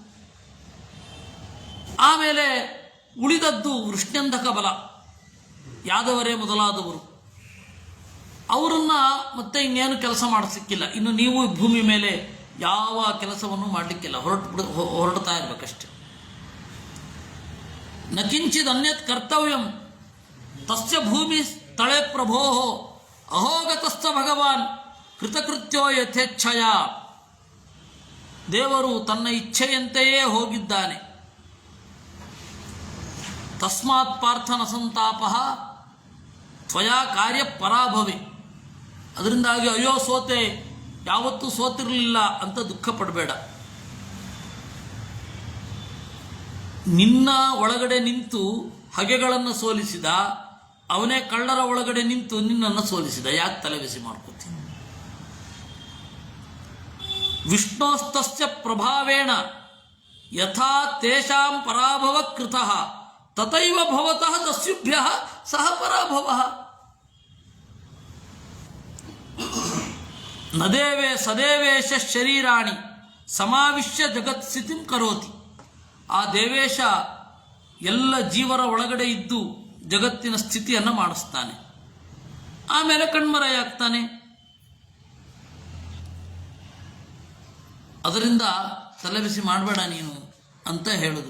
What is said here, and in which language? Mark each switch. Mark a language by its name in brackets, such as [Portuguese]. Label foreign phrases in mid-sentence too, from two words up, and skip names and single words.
[Kannada] ಆಮೇಲೆ ಉಳಿದದ್ದು ವೃಷ್ಣ್ಯಂಧಕ ಬಲ, ಯಾದವರೇ ಮೊದಲಾದವರು. ಅವರನ್ನ ಮತ್ತೆ ಇನ್ನೇನು ಕೆಲಸ ಮಾಡಿಸಿಕ್ಕಿಲ್ಲ. ಇನ್ನು ನೀವು ಭೂಮಿ ಮೇಲೆ ಯಾವ ಕೆಲಸವನ್ನು ಮಾಡಲಿಕ್ಕಿಲ್ಲ, ಹೊರಡ್ತಾ ಇರ್ಬೇಕಷ್ಟೆ. [Sanskrit] ನ ಕಿಂಚಿದ್ ಅನ್ಯತ್ ಕರ್ತವ್ಯಂ ತಸ್ಯ ಭೂಮಿ ತಳೆ ಪ್ರಭೋ ಅಹೋಗತಸ್ಥ ಭಗವಾನ್ ಕೃತಕೃತ್ಯೋ ಯಥೇಚ್ಛಯ. [Kannada] ದೇವರು ತನ್ನ ಇಚ್ಛೆಯಂತೆಯೇ ಹೋಗಿದ್ದಾನೆ. [Sanskrit] ತಸ್ಮಾತ್ ಪಾರ್ಥನ ಸಂತಾಪ ತ್ವಯಾ ಕಾರ್ಯ ಪರಾಭವೆ. [Kannada] ಅದರಿಂದಾಗಿ ಅಯ್ಯೋ ಸೋತೆ, ಯಾವತ್ತೂ ಸೋತಿರಲಿಲ್ಲ ಅಂತ ದುಃಖ ಪಡಬೇಡ. ನಿನ್ನ ಒಳಗಡೆ ನಿಂತು ಹಗೆಗಳನ್ನು ಸೋಲಿಸಿದ ಅವನೇ ಕಳ್ಳರ ಒಳಗಡೆ ನಿಂತು ನಿನ್ನನ್ನು ಸೋಲಿಸಿದ. ಯಾಕೆ ತಲೆಬಿಸಿ ಮಾಡ್ಕೋತೀನಿ? [Sanskrit] ವಿಷ್ಣೋಸ್ತಸ್ಯ ಪ್ರಭಾವೇಣ ಯಥಾ ತೇಷಾಂ ಪರಾಭವ ಕೃತಃ ತಥೈವ ಭವತಃ ತಸ್ಯುಭ್ಯಃ ಸಹ ಪರಾಭವಃ. ನದೇವೇ ಸದೇವೇಶ ಶರೀರಾಣಿ ಸಮಾವಿಶ್ಯ ಜಗತ್ಸ್ಥಿತಿಂ ಕರೋತಿ. [Kannada] ಆ ದೇವೇಶ ಎಲ್ಲ ಜೀವರ ಒಳಗಡೆ ಇದ್ದು ಜಗತ್ತಿನ ಸ್ಥಿತಿಯನ್ನು ಮಾಡಿಸ್ತಾನೆ. ಆಮೇಲೆ ಕಣ್ಮರೆಯಾಗ್ತಾನೆ. ಅದರಿಂದ ತಲೆಬಿಸಿ ಮಾಡಬೇಡ ನೀನು ಅಂತ ಹೇಳುದು.